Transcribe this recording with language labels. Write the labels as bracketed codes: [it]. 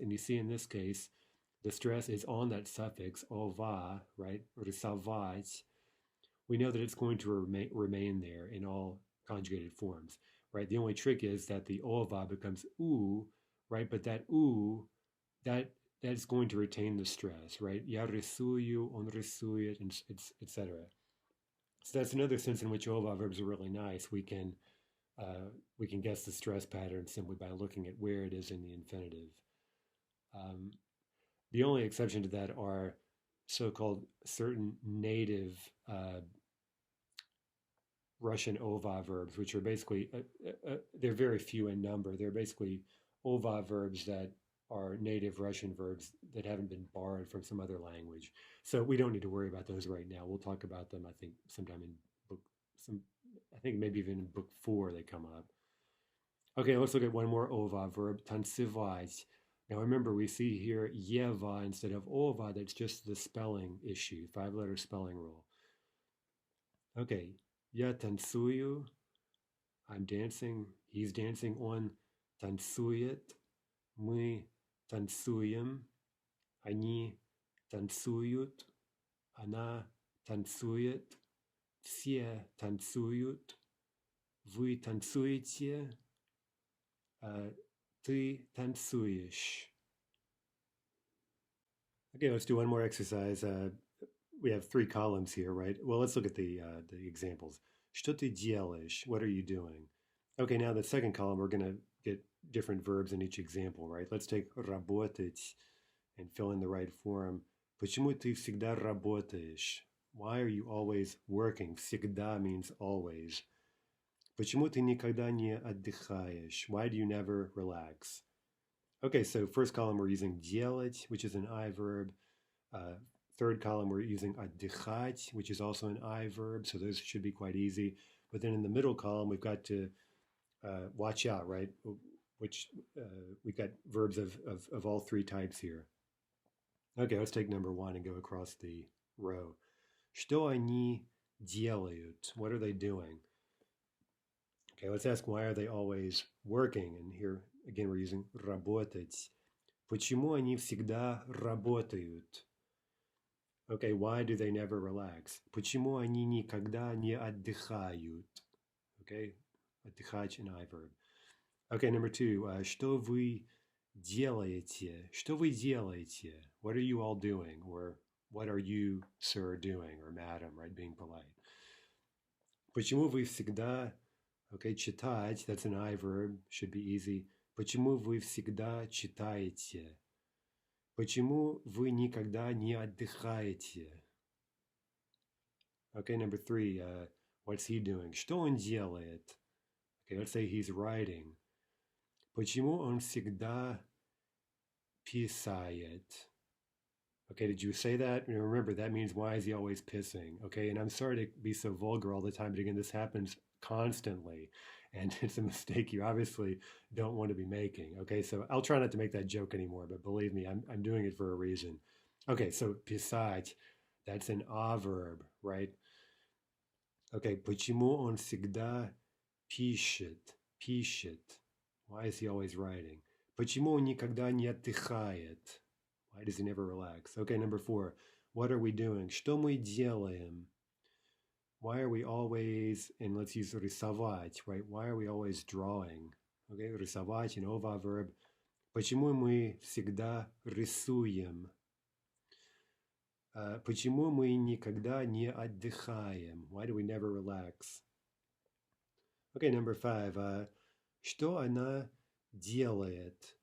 [en] And you see in this case, the stress is on that suffix, ova, right? [ru] Рисовать. [en] We know that it's going to remain there in all conjugated forms, right? The only trick is that the ova becomes u, right? But that u, that's going to retain the stress, right? [ru] Я рисую, он рисует, [en] and etc. So that's another sense in which ova verbs are really nice. We can guess the stress pattern simply by looking at where it is in the infinitive. The only exception to that are so-called certain native Russian ova verbs, which are basically, they're very few in number. They're basically ova verbs that are native Russian verbs that haven't been borrowed from some other language. So we don't need to worry about those right now. We'll talk about them, I think, sometime in I think maybe even in book 4 they come up. Okay, let's look at one more ova verb, танцевать. Now remember, we see here Yeva instead of ova. That's just the spelling issue, 5-letter spelling rule. [ru] Okay, я танцую, [en] I'm dancing, he's dancing, [ru] он танцует, мы танцуем, они танцуют, она танцует, все танцуют, вы танцуете, ты танцуешь. [en] Okay, let's do one more exercise. We have 3 columns here, right? Well, let's look at the examples. [ru] Что ты делаешь? [en] What are you doing? Okay, now the second column, we're going to get different verbs in each example, right? Let's take работать and fill in the right form. [ru] Почему ты всегда работаешь? [en] Why are you always working? Всегда means always. [ru] Почему ты никогда не отдыхаешь? [en] Why do you never relax? Okay, so first column we're using делать, which is an I verb. Third column we're using отдыхать, which is also an I verb, so those should be quite easy. But then in the middle column we've got to watch out, right? Which we've got verbs of all 3 types here. Okay, let's take number 1 and go across the row. [ru] Что они делают? [en] What are they doing? Okay, let's ask, why are they always working? And here, again, we're using работать. [ru] Почему они всегда работают? [en] Okay, why do they never relax? [ru] Почему они никогда не отдыхают? [en] Okay, отдыхать, an I verb. Okay, number 2, [ru] что вы делаете? Что вы делаете? [en] What are you all doing? Or what are you, sir, doing? Or madam, right, being polite. [ru] Почему вы всегда... [en] Okay, читать, that's an I verb, should be easy. [ru] Почему вы всегда читаете? Почему вы никогда не отдыхаете? [en] Okay, number 3, what's he doing? [ru] Что он делает? [en] Okay, let's say he's writing. [ru] Почему он всегда писает? [en] Okay, did you say that? Remember, that means why is he always pissing? Okay, and I'm sorry to be so vulgar all the time, but again, this happens constantly, and it's a mistake you obviously don't want to be making. Okay, so I'll try not to make that joke anymore, but believe me, I'm doing it for a reason. Okay, so писать, that's an a verb, right? [ru] Okay, почему он всегда пишет? Пишет. [en] Why is he always writing? [ru] Почему он никогда не отдыхает? [en] Why does he never relax? Okay, number 4, what are we doing? [ru] Что мы делаем? [en] Why are we always, and let's use рисовать, right? Why are we always drawing? Okay, рисовать, an ova verb. [ru] Почему мы всегда рисуем? Почему мы никогда не отдыхаем? [en] Why do we never relax? Okay, number 5, [ru] что она делает?